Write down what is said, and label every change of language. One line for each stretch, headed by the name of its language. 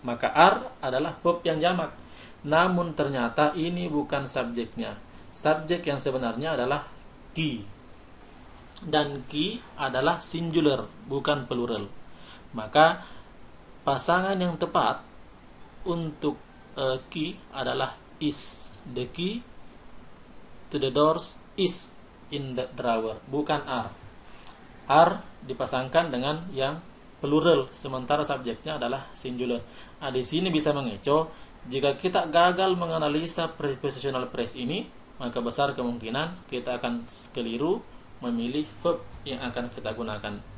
Indonesian: Maka are adalah verb yang jamak. Namun ternyata ini bukan subjeknya. Subjek yang sebenarnya adalah key. Dan key adalah singular, bukan plural. Maka pasangan yang tepat untuk key adalah is.
English: The key to the doors is in the drawer,
Indonesian: bukan
English: are.
Indonesian: Are dipasangkan dengan yang plural, sementara subjeknya adalah singular. Nah, di sini bisa mengecoh. Jika kita gagal menganalisa prepositional phrase ini, maka besar kemungkinan kita akan keliru memilih verb yang akan kita gunakan.